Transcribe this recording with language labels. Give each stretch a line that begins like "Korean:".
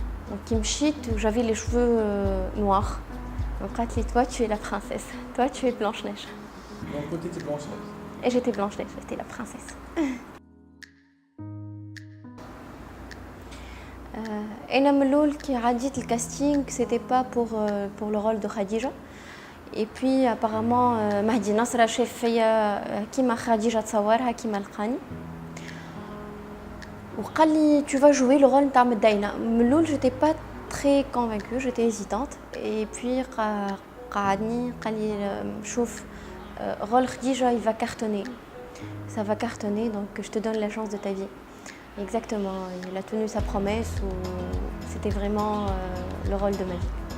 French: Donc j'avais les cheveux noirs. Donc elle dit toi tu es la princesse, toi tu es Blanche-Neige. Donc toi tu étais Blanche-Neige. Et j'étais Blanche-Neige, j'étais la princesse.
Arabic: أنا من الأول كي عديت الكاستينغ
French: c'était pas pour le rôle de Khadija. Et puis apparemment
Arabic: مهدي نصرة شاف فيا كيما خديجة تصورها كيما لقاني. وقال لي
French: tu vas jouer le rôle
Arabic: نتاع مدينة. من الأول
French: j'étais pas très convaincue, j'étais hésitante. Et puis
Arabic: قعدني قال لي شوف
French: rôle Khadija il va cartonner. Ça va cartonner donc je te donne la chance de ta vie. Exactement, il a tenu sa promesse ou c'était vraiment le rôle de ma vie.